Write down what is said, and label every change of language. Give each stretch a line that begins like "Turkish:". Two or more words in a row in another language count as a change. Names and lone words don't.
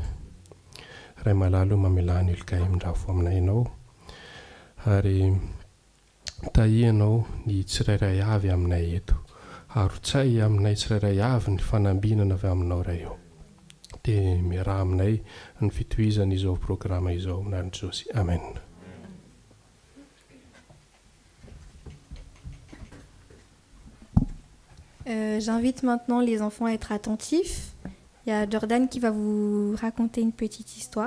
Malagasy: Ray malalo, mamelany ilokay mindrafo aminay ianao, ary tahianao ny tsirairay avy aminay eto, arotsay aminay tsirairay avy ny fanambinana avy aminao raha eo. Dia miaraha aminay ny fitohizana izao programma izao anaran'i Jesosy. Amen.
French: J'invite maintenant les enfants à être attentifs. Il y a Jordan qui va vous raconter une petite histoire.